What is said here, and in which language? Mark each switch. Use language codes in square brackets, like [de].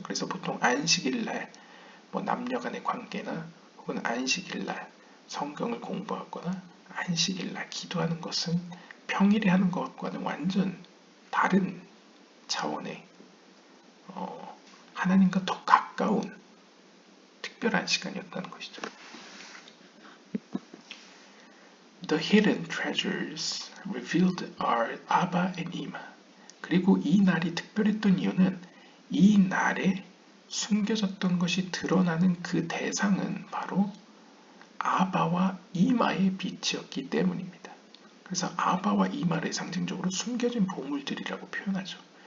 [ko] 그래서 보통 안식일날 남녀간의 관계나 혹은 안식일날 성경을 공부하거나 안식일날 기도하는 것은 평일에 하는 것과는 완전 다른 차원의 하나님과 더 가까운 특별한 시간이었다는 것이죠. [en] The hidden treasures revealed are Abba and Ima. [ko] 그리고 이 날이 특별했던 이유는 이 날에 숨겨졌던 것이 드러나는 그 대상은 바로 아바와 이마의 빛이었기 때문입니다. 그래서 아바와 이마를 상징적으로 숨겨진 보물들이라고 표현하죠.